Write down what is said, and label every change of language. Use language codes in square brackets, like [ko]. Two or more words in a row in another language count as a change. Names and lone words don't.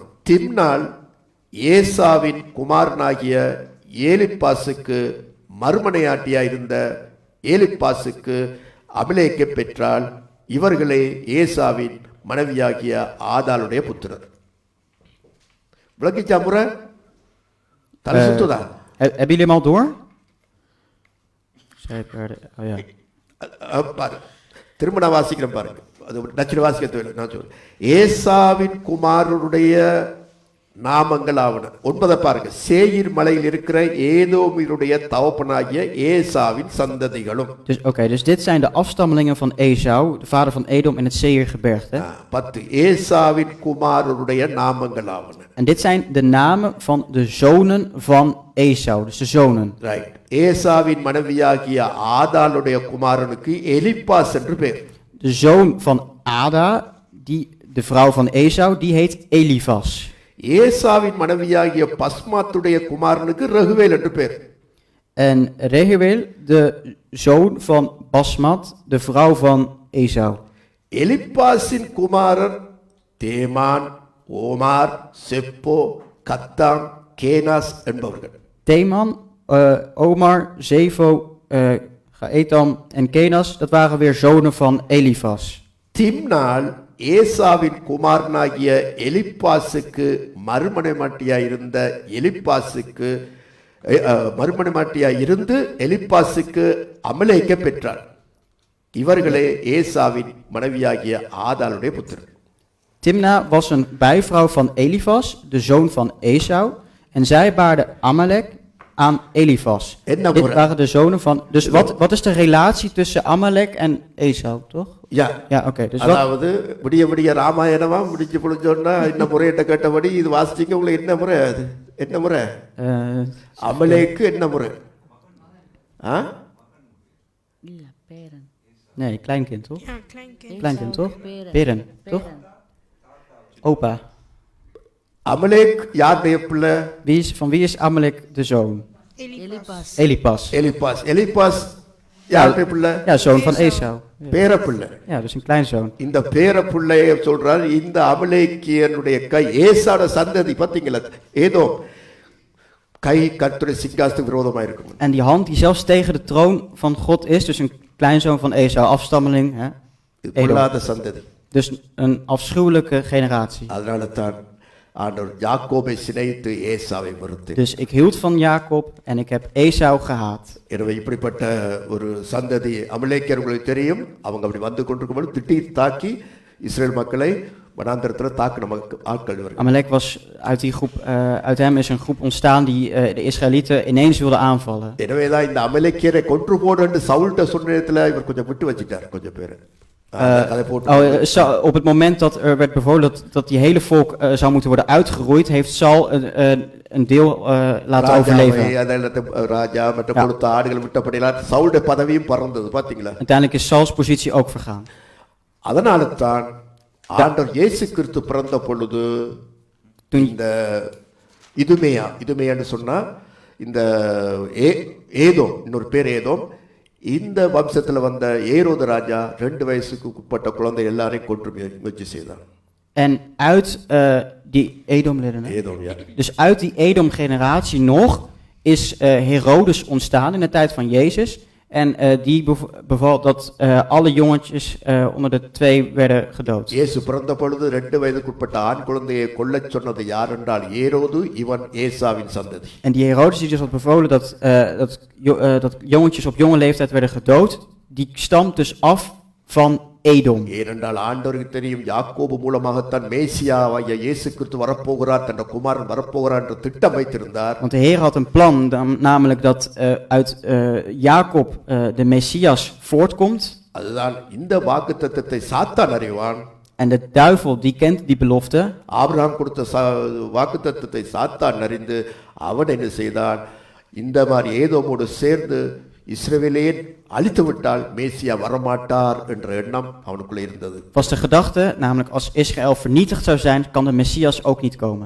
[ta] திம்னாள் ஏசாவின் குமாரனாகிய ஏலிப்பாசுக்கு மறுமனையாட்டியாயிருந்த ஏலிப்பாசுக்கு அபிலேக்கை பெற்றால். இவர்களே ஏசாவின் மனைவியாகிய ஆதாளுடைய புத்திரர். விளக்கிச்சா முறை? தலை சுத்துதா? [nl] Hebben jullie hem al door? [ta] திரும்ப நான் வாசிக்கிறேன் பாருங்க. அது நச்சுல வாசிக்க தேவையில்லை, நான் சொல்றேன். ஏசாவின் குமாரனுடைய நாமங்கள் ஆவன. 9 பாருங்க. சேயீர் மலையில் இருக்கிற ஏதோமியருடைய தகப்பனாகிய ஏசாவின் சந்ததிகளும். [nl] Dus dit zijn de afstammelingen van Esau, de vader van Edom in het Seirgebergte. [ta] 10 ஏசாவின் குமாரனுடைய நாமங்கள் ஆவன. [nl] En dit zijn de namen van de zonen van Esau, dus de zonen. [ta] ரைட். ஏசாவின் மனைவியாகிய ஆதாளுடைய குமாரனுக்கு எலிப்பாஸ் என்று பெயர். [nl] De zoon van Ada, de vrouw van Esau, die heet Elifas. [ta] ஏசாவின் மனைவியாகிய பஸ்மாத்துடைய குமாரனுக்கு ரகுவேல் என்று பெயர். [nl] En Rehuel, de zoon van Basmat, de vrouw van Esau. [ta] எலிப்பாசின் குமாரர் தேமான், ஓமார், செப்போ, கத்தாம், கேனாஸ் என்பவர்கள். [nl] Teman, Omar, Zevo, Gaetam en Kenas, dat waren weer zonen van Elifas. [ta] திம்னாள் ஏசாவின் குமாரனாகிய எலிப்பாசுக்கு மறுமனைமாட்டியாயிருந்த எலிப்பாசுக்கு அமலேக்கை பெற்றார். இவர்களே ஏசாவின் மனைவியாகிய ஆதாளுடைய புத்திரர். [nl] Timna was een bijvrouw van Elifas, de zoon van Esau, en zij baarde Amalek aan Elifas. Dit waren de zonen van... Dus wat is de relatie tussen Amalek en Esau, toch? Ja, oké. Dus [ta] அதாவது விடிய ராமாயணமா முடிச்சு புடிச்சோன்னா என்ன முறையிட்ட கேட்டபடி இது வாசிச்சிங்க. உங்களுக்கு என்ன முறை? அது என்ன முறை? அமலேக்கு என்ன முறை? [nl] Nee, kleinkind, toch? Ja, kleinkind. Kleinkind, toch? Peren, toch? Opa. [ta] அமலேக் யாருடைய பிள்ளை? [nl] Van wie is Amalek de zoon? [ta] எலிபாஸ். [nl] Elipas. [ta] எலிப்பாஸ் யாருடைய பிள்ளை? [nl] Ja, zoon van Esau. [ta] பேர பிள்ளை. [nl] Ja, dus een kleinzoon. [ta] இந்த பேர பிள்ளைய சொல்றார், இந்த அமலேக்கியனுடைய கை ஏசாட சந்ததி பார்த்தீங்களா, ஏதோ கை கர்த்தருடைய சிங்காசனத்துக்கு விரோதமா இருக்கும். [nl] En die hand die zelfs tegen de troon van God is, dus een kleinzoon van Esau, afstammeling. Hè? [ta] இது பொல்லாத சந்ததி. [nl] Dus een afschuwelijke generatie. [ta] அதனால தான் ஆண்டவர் யாக்கோபை சினைத்து ஏசாவை வெறுத்து. [nl] Dus ik hield van Jacob en ik heb Esau gehaat. [ta] எனவே இப்படிப்பட்ட ஒரு சந்ததி அமலேக்கியர்களுக்கு தெரியும். அவங்க அப்படி வந்து கொண்டிருக்கும்போது திடீர் தாக்கி இஸ்ரேல் மக்களை வனாந்தரத்தில் தாக்கின ஆட்கள் இவர்கள். [nl] Amalek was uit die groep, uit hem is een groep ontstaan die de Israëlieten ineens wilden aanvallen. [ta] எனவே தான் இந்த அமலேக்கியரை கொன்று போடுன்னு சவுல்ட்ட சொன்ன நேரத்தில் இவர் கொஞ்சம் விட்டு வச்சுட்டார் கொஞ்சம் பேர். [nl] Op het moment dat er werd bevolen dat die hele volk zou moeten worden uitgeroeid, heeft Saul een deel laten overleven. [ta] ராஜா மற்ற கொடுத்த ஆடுகள் விட்டபடியெல்லாம் சவுலுடைய பதவியும் பறந்தது பாத்தீங்களா. [nl] Uiteindelijk is Sauls positie ook vergaan. [ta] அதனால தான் ஆண்டவர் இயேசு கிறிஸ்து பிறந்த பொழுது இந்த இதுமேயான்னு சொன்னா இந்த ஏதோம், இன்னொரு பேர் ஏதோம், இந்த வம்சத்தில் வந்த ஏரோது ராஜா 2 வயசுக்கு உட்பட்ட குழந்தை எல்லாரையும் கொன்று முயற்சி செய்தான். [nl] En uit die Edomleden, dus uit die Edom-generatie nog is Herodes ontstaan in de tijd van Jezus. En die beval dat alle jongetjes onder de 2 werden gedood. [ta] இயேசு பிறந்த பொழுது 2 வயதுக்கு உட்பட்ட ஆண் குழந்தையை கொல்லச் சொன்னது யார் என்றால் ஏரோது, இவன் ஏசாவின் சந்ததி. [nl] En die Herodes die dus had bevolen dat jongetjes op jonge leeftijd werden gedood, die stamt dus af van Edom. [ta] ஏனென்றால் ஆண்டவருக்கு தெரியும் யாக்கோபு மூலமாகத்தான் மேசியாவாகிய இயேசு கிறிஸ்து வரப்போகிறார், தன் குமாரன் வரப்போகிறார் என்று திட்டம் வைத்திருந்தார். [nl] Want de Heer had een plan, namelijk dat uit Jacob de Messias voortkomt. [ta] அதுதான் இந்த வாக்குத்தத்தத்தை சாத்தான் அறிவான். [nl] En de duivel die kent die belofte. [ta] ஆபிரகாம் கொடுத்த வாக்குத்தத்தத்தை சாத்தான் அறிந்து அவன் என்ன செய்தான், இந்த மாதிரி ஏதோமோடு சேர்ந்து இஸ்ரவேலையே அழித்து விட்டால் மேசியா வரமாட்டார் என்ற எண்ணம் அவனுக்குள்ளே இருந்தது. [nl] Was de gedachte, namelijk als Israël vernietigd zou zijn, kan de Messias ook niet komen.